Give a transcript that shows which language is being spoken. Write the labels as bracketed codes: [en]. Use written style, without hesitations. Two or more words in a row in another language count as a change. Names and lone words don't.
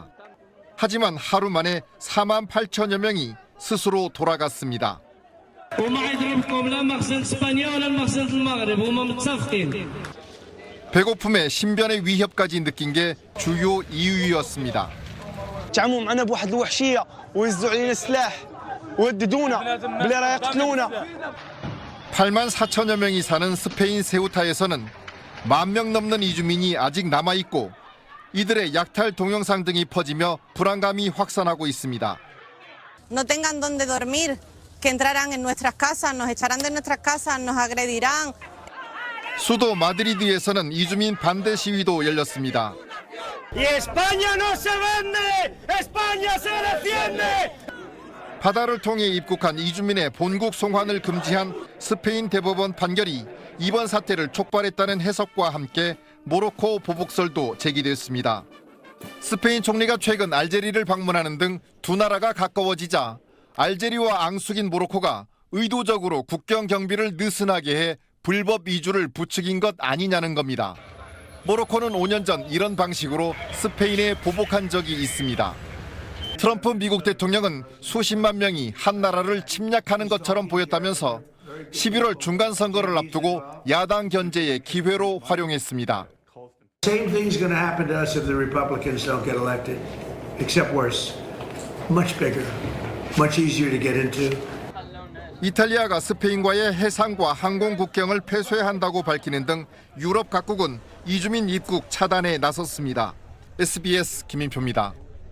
[ko] 하지만 하루 만에 4만 8천여 명이 스스로 돌아갔습니다. 배고픔에 신변의 위협까지 느낀 게 주요 이유였습니다. [ar] تعاملوا معنا بواحد الوحشيه ويوزعوا علينا السلاح ويهددونا بلي راه يقتلونا. [ko] 8만 4천여 명이 사는 스페인 세우타에서는 1만 명 넘는 이주민이 아직 남아있고 이들의 약탈 동영상 등이 퍼지며 불안감이 확산하고 있습니다. [es] No tengan donde dormir, que entrarán en nuestras casas, nos echarán de nuestras casas, nos agredirán. [ko] 수도 마드리드에서는 이주민 반대 시위도 열렸습니다. [es] Y España no se vende, España se defiende. [ko] 바다를 통해 입국한 이주민의 본국 송환을 금지한 스페인 대법원 판결이 이번 사태를 촉발했다는 해석과 함께 모로코 보복설도 제기됐습니다. 스페인 총리가 최근 알제리를 방문하는 등 두 나라가 가까워지자 알제리와 앙숙인 모로코가 의도적으로 국경 경비를 느슨하게 해 불법 이주를 부추긴 것 아니냐는 겁니다. 모로코는 5년 전 이런 방식으로 스페인에 보복한 적이 있습니다. 트럼프 미국 대통령은 수십만 명이 한 나라를 침략하는 것처럼 보였다면서 11월 중간 선거를 앞두고 야당 견제의 기회로 활용했습니다. [en] Same thing's going to happen to us if the Republicans don't get elected, except worse. Much bigger, much easier to get into. [ko] 이탈리아가 스페인과의 해상과 항공 국경을 폐쇄한다고 밝히는 등 유럽 각국은 이주민 입국 차단에 나섰습니다. SBS 김인표입니다.